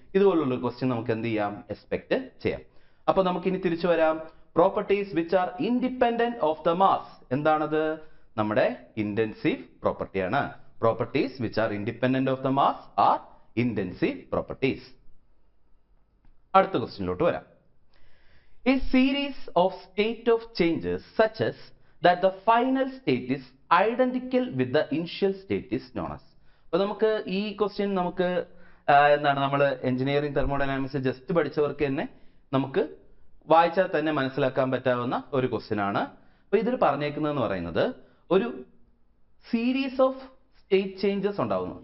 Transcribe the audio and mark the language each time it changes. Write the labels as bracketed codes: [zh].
[ml] ഇതുപോലുള്ള ക്വസ്റ്റ്യൻ നമുക്ക് എന്ത് ചെയ്യാം? എക്സ്പെക്ട് ചെയ്യാം. അപ്പൊ നമുക്ക് ഇനി തിരിച്ചു വരാം. [en] properties which are independent of the mass, [ml] എന്താണത്? നമ്മുടെ ഇന്റൻസീവ് പ്രോപ്പർട്ടിയാണ്. [en] Properties which are independent of the mass are intensive properties. [ml] അടുത്ത ക്വസ്റ്റ്യനിലോട്ട് വരാം. [en] A series of state of changes such as that the final state is identical with the initial state is known as. [ml] അപ്പൊ നമുക്ക് ഈ question നമുക്ക് എന്താണ്, നമ്മൾ engineering thermodynamics just പഠിച്ചവർക്ക് തന്നെ നമുക്ക് വായിച്ചാൽ തന്നെ മനസ്സിലാക്കാൻ പറ്റാവുന്ന ഒരു ക്വസ്റ്റ്യൻ ആണ്. അപ്പൊ ഇതിൽ പറഞ്ഞേക്കുന്നതെന്ന് പറയുന്നത് ഒരു സീരീസ് ഓഫ് സ്റ്റേറ്റ് ചേഞ്ചസ് ഉണ്ടാവുന്നു.